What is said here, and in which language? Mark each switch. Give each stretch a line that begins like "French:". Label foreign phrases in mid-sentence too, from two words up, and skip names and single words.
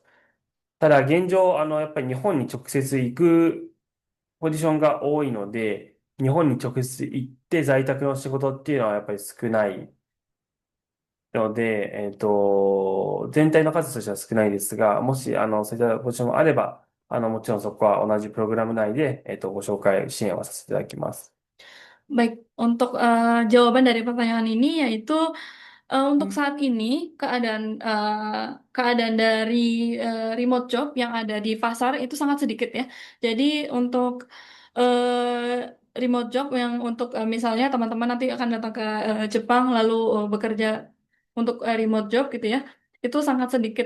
Japanese: ただ、現状、やっぱり日本に直接行くポジションが多いので、日本に直接行って在宅の仕事っていうのはやっぱり少ないので、全体の数としては少ないですが、もし、そういったポジションがあれば、もちろんそこは同じプログラム内で、ご紹介、支援をさせていただきます。
Indonesian: Baik, untuk jawaban dari pertanyaan ini yaitu untuk saat ini keadaan dari
English: remote job
Indonesian: yang ada di pasar itu sangat sedikit ya. Jadi untuk
English: remote job
Indonesian: yang untuk misalnya teman-teman nanti akan datang ke Jepang lalu bekerja untuk
English: remote job
Indonesian: gitu ya, itu sangat sedikit.